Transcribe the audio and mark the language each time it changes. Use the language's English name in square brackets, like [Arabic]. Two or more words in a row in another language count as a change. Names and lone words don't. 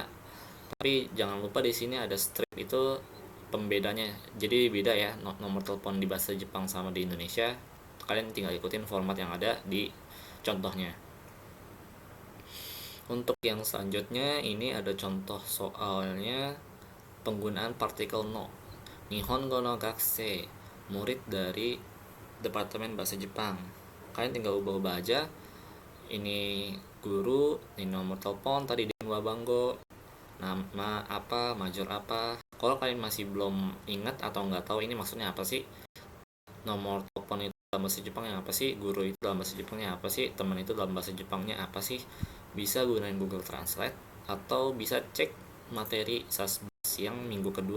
[Indonesian] Tapi jangan lupa di sini ada strip, itu pembedanya. Jadi beda ya nomor telepon di bahasa Jepang sama di Indonesia. Kalian tinggal ikutin format yang ada di contohnya. Untuk yang selanjutnya ini ada contoh soalnya penggunaan partikel no. [Japanese] 日本語の学生, [Indonesian] murid dari Departemen Bahasa Jepang. Kalian tinggal ubah-ubah aja. Ini guru, ini nomor telepon tadi [Japanese] 電話番号, [Indonesian] nama apa, major apa, Kalau kalian masih belum ingat atau nggak tahu ini maksudnya apa sih, nomor telepon itu dalam bahasa Jepangnya apa sih, guru itu dalam bahasa Jepangnya apa sih, teman itu dalam bahasa Jepangnya apa sih, bisa gunain Google Translate atau bisa cek materi Sasbas yang minggu kedua.